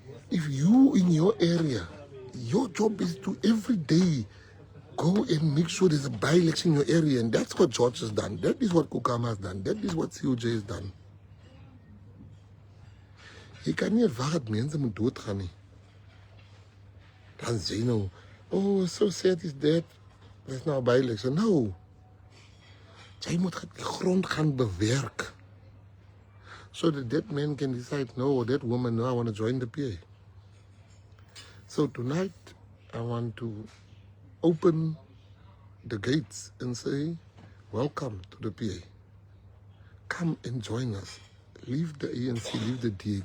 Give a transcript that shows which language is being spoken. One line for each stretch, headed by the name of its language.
English: If you in your area, your job is to every day go and make sure there's a by-election in your area, and that's what George has done. That is what Kokama has done. That is what COJ has done.
Afrikaans: Je kan nie wag dat mense moet doodgaan nie. Dan sê nou,
English: oh, so sad is that.
Afrikaans: There's nou 'n by-election.
English: No.
Afrikaans: Jy moet die grond gaan bewerk.
English: So that man can decide, no, or that woman, no, I want to join the PA. So tonight, I want to open the gates and say, welcome to the PA. Come and join us. Leave the ANC, leave the DA.